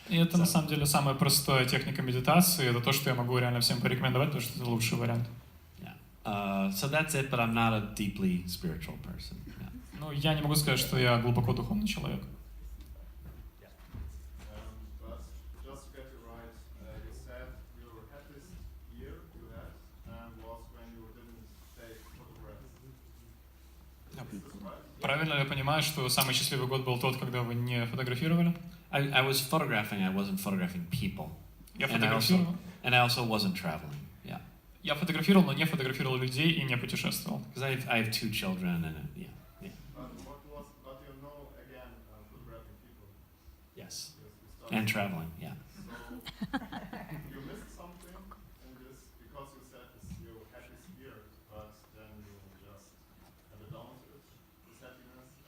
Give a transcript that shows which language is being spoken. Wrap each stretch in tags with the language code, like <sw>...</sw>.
<ru>И это на самом деле самая простая техника медитации. Это то, что я могу реально всем порекомендовать, потому что это лучший вариант.</ru> <en>Yeah. So that's it, but I'm not a deeply spiritual person. Yeah.</en> <ru>Ну, я не могу сказать, что я глубоко духовный человек.</ru> <en>But just to get it right, you said your happiest year you had was when you didn't take photographs. Is this right?</en> <ru>Правильно ли я понимаю, что самый счастливый год был тот, когда вы не фотографировали?</ru> <en>I was photographing. I wasn't photographing people.</en> <ru>Я фотографировал.</ru> <en>And I also wasn't traveling. Yeah.</en> <ru>Я фотографировал, но не фотографировал людей и не путешествовал.</ru> <en>Because I have 2 children and yeah. But you know again photographing people. Yes. And traveling. Yeah. So you missed something in this because you said it's your happiest year, but then you just have it down to it, this happiness.</en>